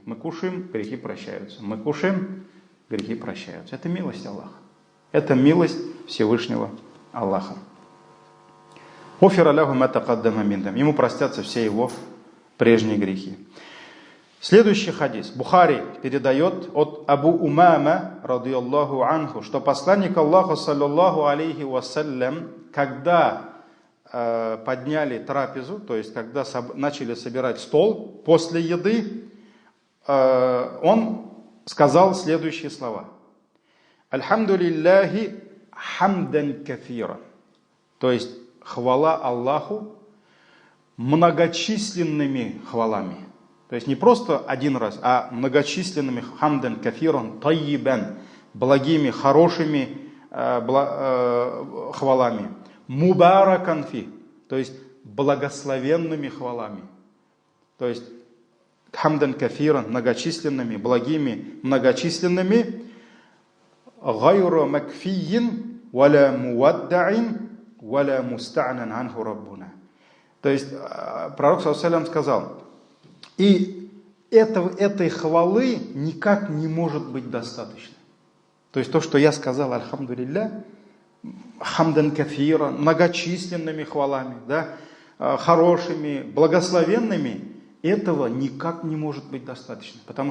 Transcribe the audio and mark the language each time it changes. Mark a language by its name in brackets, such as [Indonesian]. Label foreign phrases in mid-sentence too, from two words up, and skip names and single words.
[Russian] Мы кушаем, грехи прощаются. Мы кушаем, грехи прощаются. Это милость Аллаха. Это милость Всевышнего Аллаха. Ему простятся все его прежние грехи. Следующий хадис. Бухари передает от Абу Умама, [Arabic] رضي الله عنه, [Russian] что посланник Аллаха, [Arabic] صلى الله عليه وسلم, [Russian] когда подняли трапезу, то есть когда начали собирать стол после еды, он сказал следующие слова: [Arabic] «الحمد لله حمدا كثيرا», [Russian] то есть хвала Аллаху многочисленными хвалами. То есть не просто один раз, а многочисленными [Arabic] حمدا كثيرا طيبا, [Russian] благими, хорошими хвалами. [Arabic] مباركا فيه, [Russian] то есть благословенными хвалами. То есть [Arabic] حمدا كثيرا, [Russian] многочисленными, благими, многочисленными. [Arabic] غير مكفي ولا مودع ولا مستغنى عنه ربنا. [Russian] То есть пророк [Arabic] صلى الله عليه وسلم [Russian] сказал: и этой хвалы никак не может быть достаточно. То есть то, что я сказал, альхамдулилля, [Arabic] حمدا كثيرا, [Russian] многочисленными хвалами, да, хорошими, благословенными, этого никак не может быть достаточно.